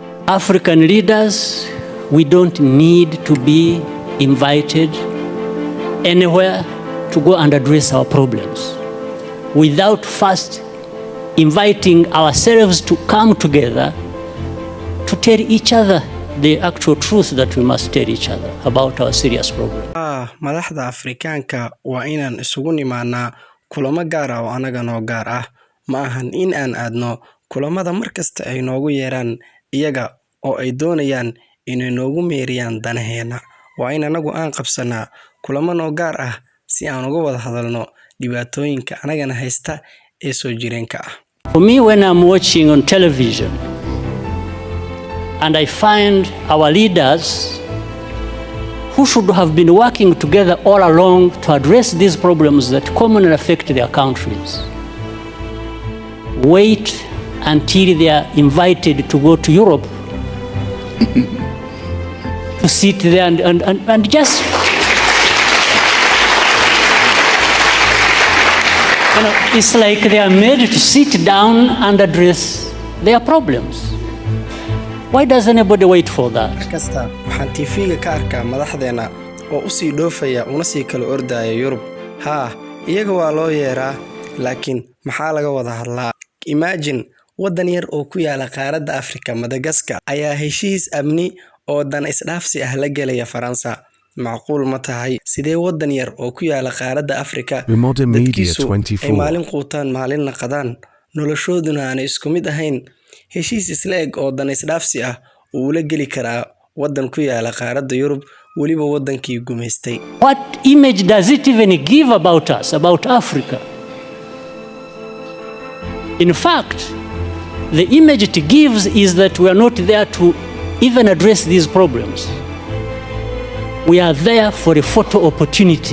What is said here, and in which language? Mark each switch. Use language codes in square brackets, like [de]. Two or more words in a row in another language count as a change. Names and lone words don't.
[en] African leaders, we don't need to be invited anywhere to go and address our problems without first inviting ourselves to come together to tell each other the actual truth that we must tell each other about our serious problem. [so] madaxda Afrikaanka waa inaan isugu nimaanaa kulamo gaar ah oo anaga noo gaar ah ma ahan in aan aadno kulamada markasta ay noogu yeeraan iyaga oo ay doonayaan inay noogu meeriyaan danaheena waa in anagu aan qabsanaa kulamo noo gaar ah si aan uga wada hadalno dhibaatooyinka anagana haysta ee soo jireenka ah. [en] For me, when I'm watching on television and I find our leaders who should have been working together all along to address these problems that commonly affect their countries, wait until they are invited to go to Europe to sit there and just, it's like they are made to sit down and address their problems. Why does anybody wait for that? [so] Kasta waxaan TV-ga ka arkaa madaxdeena oo u sii dhoofaya una sii kala ordaya Yurub. Iyaga waa loo yeeraa, laakiin maxaa laga wada hadlaa? Imagine wadan yar oo ku yaala qaaradda Afrika, Madagascar, ayaa heshiis amni oo dan isdhaafsi ah la galaya Faransa. macquul ma tahay sidee wadan yar oo ku yaala qaaradda Afrika ay maalin quutaan maalin qadaan noloshooduna aan isku mid ahayn heshiis isla eg oo dan isdhaafsi ah uu la gali karaa wadan ku yaala qaaradda Yurub waliba wadankii gumeystay. [en] What image does it even give about us, about Africa? In fact, the image it gives is that we are not there to even address these problems. We are there for a photo opportunity.